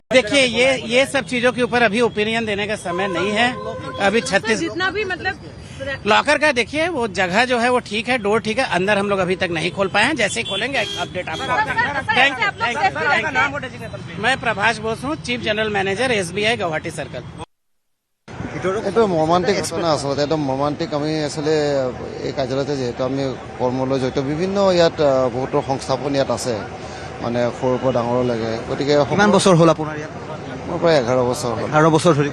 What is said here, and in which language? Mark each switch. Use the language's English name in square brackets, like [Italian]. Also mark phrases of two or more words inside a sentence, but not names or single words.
[Hindi] देखिए ये सब चीजों के ऊपर अभी ओपिनियन देने का समय नहीं है अभी 36 जितना भी मतलब लॉकर का देखिए वो जगह जो है वो ठीक है डोर ठीक है अंदर हम लोग अभी तक नहीं खोल पाए हैं जैसे ही खोलेंगे अपडेट आपको [English] thank you [Hindi] मैं प्रभाष बोस हूँ [English] chief general manager [Hindi] SBI गुवाहाटी सर्कल [Assamese] এইটো মৰ্মান্তিক ঘটনা আচলতে একদম মৰ্মান্তিক আমি আচলতে এই কাৰ্যালয়তে যিহেতু আমি কৰ্মলৈ জড়িত বিভিন্ন ইয়াত বহুতো সংস্থাপন ইয়াত আছে মানে সৰুৰ পৰা ডাঙৰলৈকে গতিকে কিমান বছৰ হ'ল আপোনাৰ ইয়াত মোৰ প্ৰায় 11 বছৰ হ'ল 11 বছৰ ধৰি